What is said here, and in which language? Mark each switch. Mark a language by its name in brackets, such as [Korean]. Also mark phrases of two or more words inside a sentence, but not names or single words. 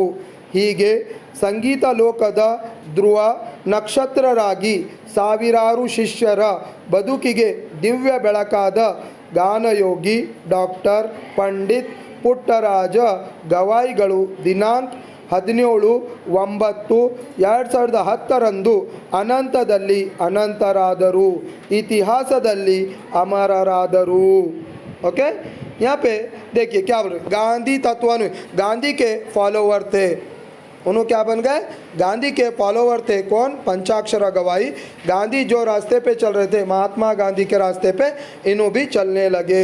[Kannada] ಹೀಗೆ ಸಂಗೀತ ಲೋಕದ ಧ್ರುವ ನಕ್ಷತ್ರರಾಗಿ ಸಾವಿರಾರು ಶಿಷ್ಯರ ಬದುಕಿಗೆ ದಿವ್ಯ ಬೆಳಕಾದ ಗಾನಯೋಗಿ ಡಾಕ್ಟರ್ ಪಂಡಿತ್ ಪುಟ್ಟರಾಜ ಗವಾಯಿಗಳು ದಿನಾಂಕ 17/9/2010 ಅನಂತದಲ್ಲಿ ಅನಂತರಾದರು, ಇತಿಹಾಸದಲ್ಲಿ ಅಮರರಾದರು. [Hindi] ओके, यहाँ पे देखिए क्या बोल रहे, गांधी तत्वानु गांधी के फॉलोवर थे. उन्होंने क्या बन गए? गांधी के फॉलोवर थे. कौन? पंचाक्षर गवाही. गांधी जो रास्ते पे चल रहे थे, महात्मा गांधी के रास्ते पे इन्हों भी चलने लगे.